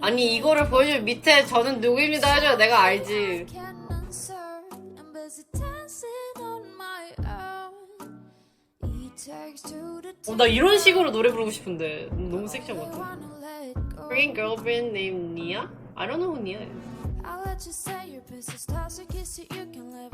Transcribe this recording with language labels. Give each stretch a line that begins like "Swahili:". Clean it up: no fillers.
Korean: 아니, 이거를 보여주면 밑에 저는 누구입니다 해줘야 내가 알지.
English: can answer. I'm busy dancing on my own. It takes two to
Korean: 나 이런 식으로 노래 부르고 싶은데 너무 섹시한 것 같아.
English: wanna let go. Korean girlfriend named Nia? I don't know who Nia is. I'll let you say your business. Toss a kiss that you can live.